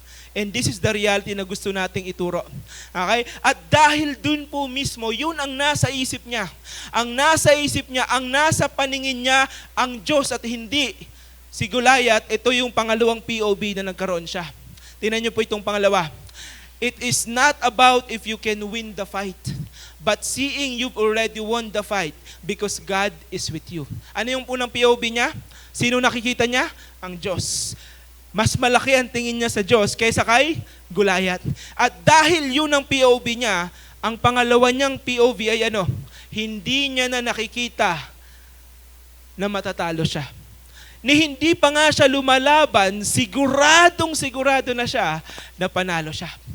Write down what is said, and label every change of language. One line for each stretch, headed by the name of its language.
English: And this is the reality
Filipino: na gusto nating ituro. Okay? At dahil dun po mismo, yun ang nasa isip niya. Ang nasa isip niya, ang nasa paningin niya, ang Diyos at hindi si Goliath. Ito yung pangalawang POV na nagkaroon siya. Tingnan niyo po itong pangalawa.
English: It is not about if you can win the fight, but seeing you've already won the fight because God is with you.
Filipino: Ano yung unang POV niya? Sino nakikita niya? Ang Diyos. Mas malaki ang tingin niya sa Diyos kaysa kay Goliath. At dahil yun ang POV niya, ang pangalawa niyang POV ay ano? Hindi niya na nakikita na matatalo siya. Ni hindi pa nga siya lumalaban, sigurado na siya na panalo siya.